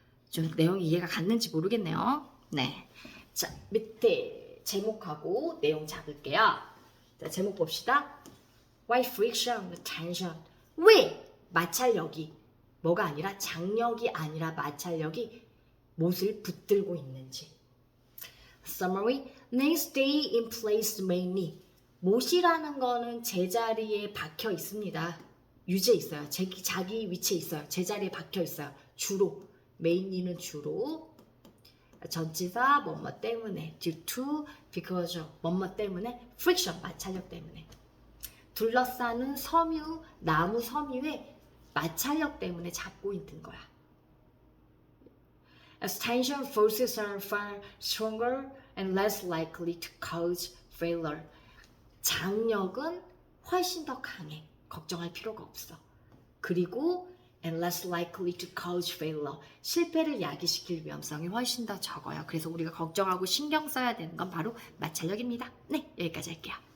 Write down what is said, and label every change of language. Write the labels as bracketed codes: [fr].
[ko] 좀 내용이 이해가 갔는지 모르겠네요. 네, 자 밑에 제목하고 내용 잡을게요. 자, 제목 봅시다. [en] Why friction, tension? [ko] 왜 마찰력이 뭐가 아니라 장력이 아니라 마찰력이 못을 붙들고 있는지. [en] Summary. Nails stay in place mainly. [ko] 못이라는 거는 제자리에 박혀 있습니다. 유지해 있어요. 자기 위치에 있어요. 제자리에 박혀 있어요. 주로. mainly는 주로. 전치사 뭐뭐 때문에. [en] due to, because of, [ko] 뭐뭐 때문에. friction, 마찰력 때문에. 둘러싸는 섬유, 나무 섬유에 마찰력 때문에 잡고 있는 거야. [en] As tension forces are far stronger and less likely to cause failure. [ko] 장력은 훨씬 더 강해. 걱정할 필요가 없어. 그리고 [en] and less likely to cause failure. [ko] 실패를 야기시킬 위험성이 훨씬 더 적어요. 그래서 우리가 걱정하고 신경 써야 되는 건 바로 마찰력입니다. 네, 여기까지 할게요.